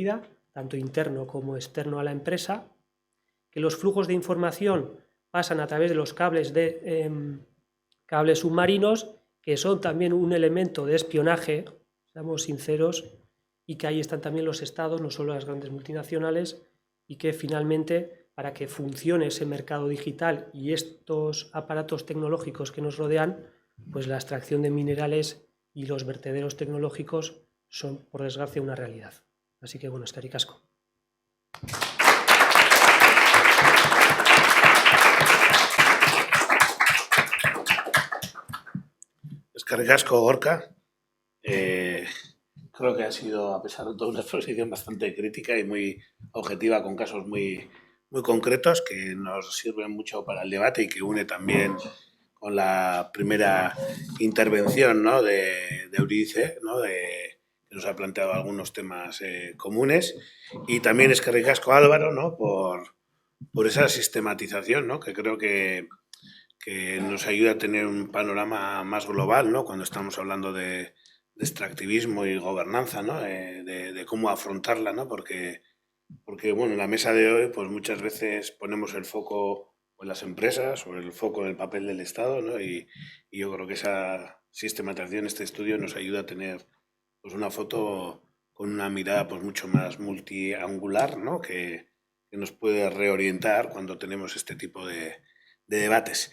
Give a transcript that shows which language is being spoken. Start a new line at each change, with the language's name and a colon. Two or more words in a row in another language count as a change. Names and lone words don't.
Spanish: vida, tanto interno como externo a la empresa, que los flujos de información pasan a través de los cables submarinos, que son también un elemento de espionaje, seamos sinceros, y que ahí están también los estados, no solo las grandes multinacionales, y que finalmente, para que funcione ese mercado digital y estos aparatos tecnológicos que nos rodean, pues la extracción de minerales y los vertederos tecnológicos son, por desgracia, una realidad. Así que,
Basque: bueno, eskerrik asko. Eskerrik asko, Gorka.
Spanish: Creo que ha sido, a pesar de todo, una exposición bastante crítica y muy objetiva, con casos muy concretos que nos sirven mucho para el debate y que une también con la primera intervención, ¿no?, de Euridice, ¿no?, que nos ha planteado algunos temas comunes. Y también
Basque: eskerrik asko,
Spanish: Álvaro, ¿no?, por esa sistematización, ¿no?, que creo que nos ayuda a tener un panorama más global, ¿no?, cuando estamos hablando de extractivismo y gobernanza, ¿no?, de cómo afrontarla, ¿no?, porque bueno, en la mesa de hoy pues muchas veces ponemos el foco en las empresas o el foco en el papel del Estado, ¿no?, y yo creo que esa sistematización, este estudio, nos ayuda a tener pues una foto con una mirada pues mucho más multiangular, ¿no?, que nos puede reorientar cuando tenemos este tipo de debates.